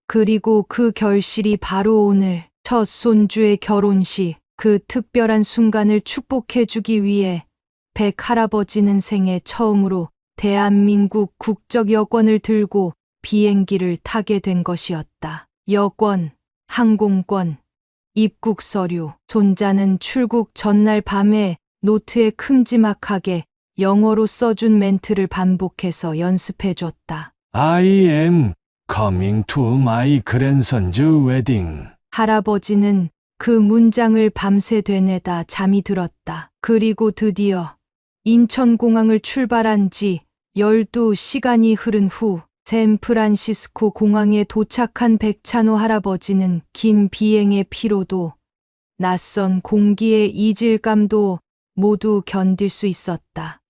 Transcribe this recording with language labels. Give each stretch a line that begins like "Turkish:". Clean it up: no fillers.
Korean: 그리고 그 결실이 바로 오늘 첫 손주의 결혼식, 그 특별한 순간을 축복해주기 위해 백 할아버지는 생애 처음으로 대한민국 국적 여권을 들고 비행기를 타게 된 것이었다. 여권, 항공권, 입국 서류, 손자는 출국 전날 밤에 노트에 큼지막하게 영어로 써준 멘트를 반복해서 연습해줬다.
English: I am coming to my grandson's wedding.
Korean: 할아버지는 그 문장을 밤새 되뇌다 잠이 들었다. 그리고 드디어 인천공항을 출발한 지 12시간이 흐른 후 샌프란시스코 공항에 도착한 백찬호 할아버지는 긴 비행의 피로도 낯선 공기의 이질감도 모두 견딜 수 있었다.